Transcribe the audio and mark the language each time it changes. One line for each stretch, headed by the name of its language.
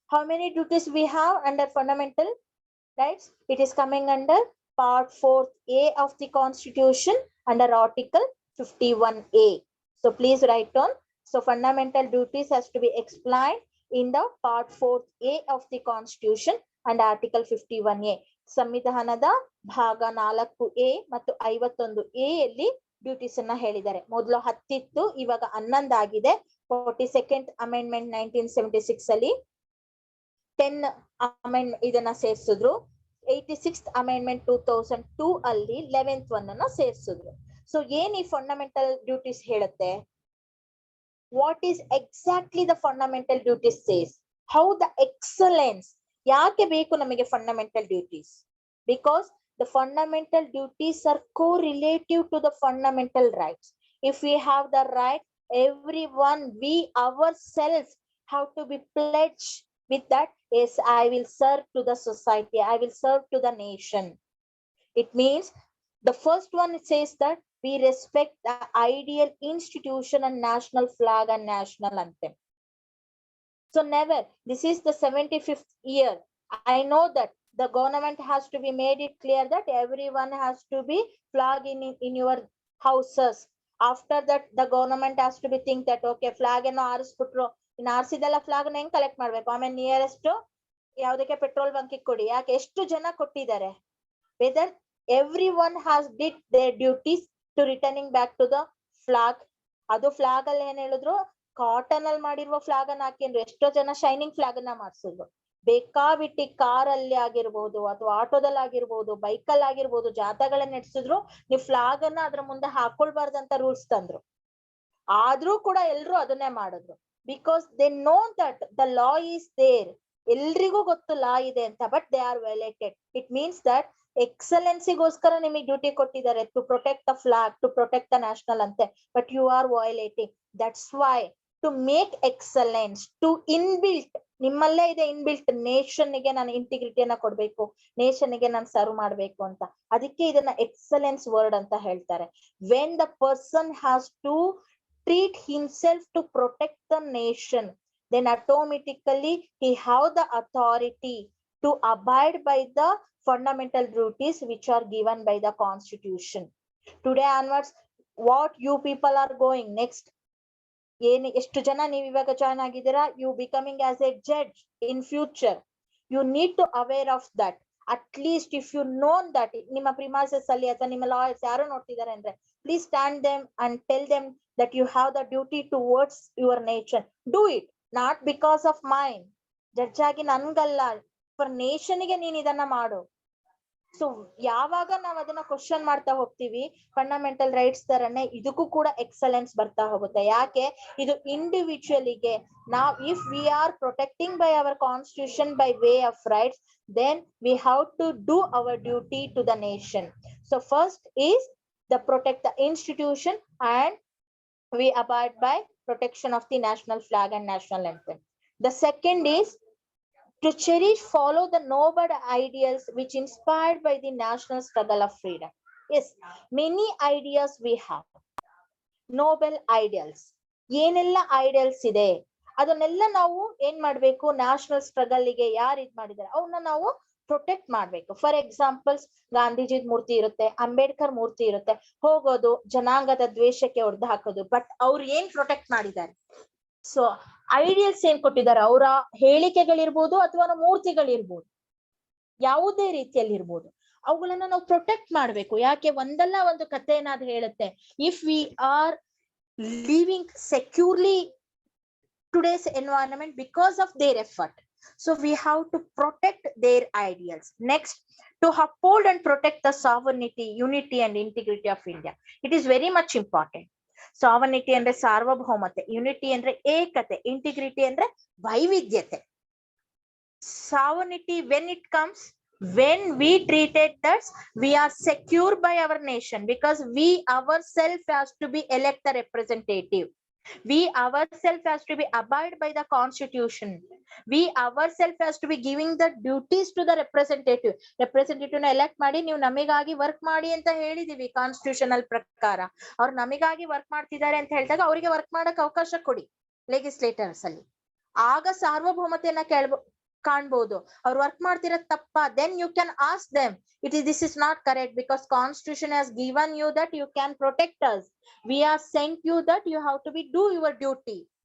English: How many duties we have under fundamental rights? It is coming under Part 4A of the Constitution under Article 51A. So please write on. So fundamental duties has to be explained in the Part 4A of the Constitution and Article 51A.
Kannada: ಸಂವಿಧಾನದ ಭಾಗ 4A ಮತ್ತು 51A ಯಲ್ಲಿ duties ಅನ್ನ ಹೇಳಿದ್ದಾರೆ. ಮೊದಲು 10 ಇತ್ತು, ಇವಾಗ 11 ಆಗಿದೆ. 42nd Amendment 1976 ಅಲ್ಲಿ 10 ಅಮೆಂಡ್ ಇದನ್ನ ಸೇರಿಸಿದ್ರು. 86th Amendment 2002 ಅಲ್ಲಿ 11th one ಅನ್ನ ಸೇರಿಸಿದ್ರು. ಸೊ ಏನ್ ಈ ಫಂಡಮೆಂಟಲ್ ಡ್ಯೂಟೀಸ್ ಹೇಳುತ್ತೆ?
English: What is exactly the fundamental duties says? How the excellence?
Kannada: ಯಾಕೆ ಬೇಕು ನಮಗೆ fundamental duties?
English: Because the fundamental duties are correlative to the fundamental rights. If we have the right, everyone, we ourselves have to be pledged with that. Yes, I will serve to the society. I will serve to the nation. It means the first one, it says that we respect the ideal institution and national flag and national anthem. So never, this is the 75th year. I know that the government has to be made it clear that everyone has to be flag in your houses. After that, the government has to be think that, okay, flag and
Kannada: ಆರಿಸ್ಬಿಟ್ರು ಇನ್ನು ಆರ್ಸಿದೆಲ್ಲ flag ಹೆಂಗ್ collect ಮಾಡ್ಬೇಕು? ಆಮೇಲೆ nearest ಯಾವ್ದಕ್ಕೆ petrol bunk ಕೊಡಿ. ಯಾಕೆ? ಎಷ್ಟು ಜನ ಕೊಟ್ಟಿದ್ದಾರೆ?
English: Whether every one has did their duties to returning back to the flag.
Kannada: ಅದು ಫ್ಲಾಗ್ ಅಲ್ಲಿ ಏನ್ ಹೇಳಿದ್ರು, ಕಾಟನ್ ಅಲ್ಲಿ ಮಾಡಿರುವ ಫ್ಲಾಗ್ ಅನ್ನ ಹಾಕಿದ್ರು. ಎಷ್ಟೋ ಜನ ಶೈನಿಂಗ್ ಫ್ಲಾಗ್ ಅನ್ನ ಮಾಡ್ಸಿದ್ರು. ಬೇಕಾಬಿಟ್ಟಿ ಕಾರ್ ಅಲ್ಲಿ ಆಗಿರ್ಬೋದು ಅಥವಾ ಆಟೋದಲ್ಲಿ ಆಗಿರ್ಬೋದು, ಬೈಕಲ್ಲಿ ಆಗಿರ್ಬೋದು, ಜಾಥಾಗಳನ್ನ ನಡೆಸಿದ್ರು. ನೀವು ಫ್ಲಾಗ್ ಅನ್ನ ಅದ್ರ ಮುಂದೆ ಹಾಕೊಳ್ಬಾರ್ದಂತ ರೂಲ್ಸ್ ತಂದ್ರು. ಆದ್ರೂ ಕೂಡ ಎಲ್ರು ಅದನ್ನೇ ಮಾಡಿದ್ರು.
English: Because they know that the law is there.
Kannada: ಎಲ್ರಿಗೂ ಗೊತ್ತು ಲಾ ಇದೆ ಅಂತ,
English: But they are violated. It means that
Kannada: ಎಕ್ಸಲೆನ್ಸಿಗೋಸ್ಕರ ನಿಮಗೆ ಡ್ಯೂಟಿ ಕೊಟ್ಟಿದ್ದಾರೆ,
English: To protect the flag, to protect the national ಅಂತೆ, but you are violating. That's why to make excellence, to inbuilt,
Kannada: ನಿಮ್ಮಲ್ಲೇ ಇದೆ inbuilt, nation ಗೆ ನಾನು ಇಂಟಿಗ್ರಿಟಿಯನ್ನ ಕೊಡ್ಬೇಕು, ನೇಷನ್ ಗೆ ನಾನು ಸರ್ವ್ ಮಾಡ್ಬೇಕು ಅಂತ. ಅದಕ್ಕೆ ಇದನ್ನ ಎಕ್ಸಲೆನ್ಸ್ ವರ್ಡ್ ಅಂತ ಹೇಳ್ತಾರೆ.
English: When the person has to treat himself to protect the nation, then automatically he have the authority to abide by the fundamental duties which are given by the constitution. Today onwards, what you people are going next,
Kannada: ಎಷ್ಟು ಜನ ನೀವು ಇವಾಗ join ಆಗಿದ್ದೀರಾ,
English: you becoming as a judge in future, you need to aware of that. At least if you know that
Kannada: ನಿಮ್ಮ premises ಅಲ್ಲಿ ಅಥವಾ ನಿಮ್ಮ lawyers ಯಾರು ನೋಡ್ತಿದ್ದಾರೆ ಅಂದ್ರೆ,
English: please stand them and tell them that you have the duty towards your nation. Do it, not because of mine.
Kannada: Judge ಆಗಿ ನನ್ಗಲ್ಲ, for nation ಗೆ ನೀನ್ ಇದನ್ನ ಮಾಡು. ಸೊ ಯಾವಾಗ ನಾವ್ ಅದನ್ನ ಕ್ವಶನ್ ಮಾಡ್ತಾ ಹೋಗ್ತೀವಿ, ಫಂಡಮೆಂಟಲ್ ರೈಟ್ಸ್ ತರನೇ ಇದಕ್ಕೂ ಕೂಡ ಎಕ್ಸಲೆನ್ಸ್ ಬರ್ತಾ ಹೋಗುತ್ತೆ. ಯಾಕೆ? ಇದು ಇಂಡಿವಿಜುವಲಿಗೆ ನಾವು,
English: If we are protecting by our constitution by way of rights, then we have to do our duty to the nation. So first is the protect the institution, and we abide by protection of the national flag and national anthem. The second is to cherish, follow the noble ideals which inspired by the national struggle of freedom. Yes, many ideas we have, noble ideals.
Kannada: ಏನೆಲ್ಲ ideals ಇದೆ ಅದನ್ನೆಲ್ಲ ನಾವು ಏನ್ ಮಾಡ್ಬೇಕು, national struggle ಗೆ ಯಾರು ಇದ್ ಮಾಡಿದ್ದಾರೆ ಅವನ್ನ ನಾವು ಪ್ರೊಟೆಕ್ಟ್ ಮಾಡ್ಬೇಕು. ಫಾರ್ ಎಕ್ಸಾಂಪಲ್ಸ್, ಗಾಂಧೀಜಿ ಮೂರ್ತಿ ಇರುತ್ತೆ, ಅಂಬೇಡ್ಕರ್ ಮೂರ್ತಿ ಇರುತ್ತೆ, ಹೋಗೋದು ಜನಾಂಗದ ದ್ವೇಷಕ್ಕೆ ಹೊಡೆದು ಹಾಕೋದು, ಬಟ್ ಅವ್ರು ಏನ್ ಪ್ರೊಟೆಕ್ಟ್ ಮಾಡಿದ್ದಾರೆ? ಸೊ ಐಡಿಯಲ್ಸ್ ಏನ್ ಕೊಟ್ಟಿದ್ದಾರೆ, ಅವರ ಹೇಳಿಕೆಗಳಿರ್ಬೋದು ಅಥವಾ ಮೂರ್ತಿಗಳಿರ್ಬೋದು, ಯಾವುದೇ ರೀತಿಯಲ್ಲಿ ಇರ್ಬೋದು, ಅವುಗಳನ್ನ ನಾವು ಪ್ರೊಟೆಕ್ಟ್ ಮಾಡ್ಬೇಕು. ಯಾಕೆ? ಒಂದಲ್ಲ ಒಂದು ಕಥೆನ ಅದು ಹೇಳುತ್ತೆ.
English: If we are living securely today's environment because of their effort, so we have to protect their ideals. Next, to uphold and protect the sovereignty, unity and integrity of India. It is very much important. Sovereignty andre ಸಾರ್ವಭೌಮತೆ, unity andre ಏಕತೆ, integrity andre ವೈವಿಧ್ಯತೆ. Sovereignty, when it comes, when we treated that we are secure by our nation, because we ourselves has to be elect the representative. We ourselves has to be abide by the constitution. We ourselves has to be giving the duties to the representative.
Kannada: Representative na elect ಮಾಡಿ ನೀವು ನಮಗಾಗಿ work ಮಾಡಿ ಅಂತ ಹೇಳಿದೀವಿ constitutional ಪ್ರಕಾರ. ಅವ್ರು ನಮಗಾಗಿ work ಮಾಡ್ತಿದ್ದಾರೆ ಅಂತ ಹೇಳಿದಾಗ ಅವರಿಗೆ ವರ್ಕ್ ಮಾಡಕ್ ಅವಕಾಶ ಕೊಡಿ ಲೆಗಿಸ್ಲೇಟರ್ಸ್ ಅಲ್ಲಿ. ಆಗ ಸಾರ್ವಭೌಮತೆಯನ್ನ ಕಾಣ್ಬೋದು. ಅವ್ರು ವರ್ಕ್ ಮಾಡ್ತಿರೋದ್ ತಪ್ಪ,
English: then you can ask them, this is not correct, because constitution has given you that you can protect us. We are sent you that you have to be do your duty.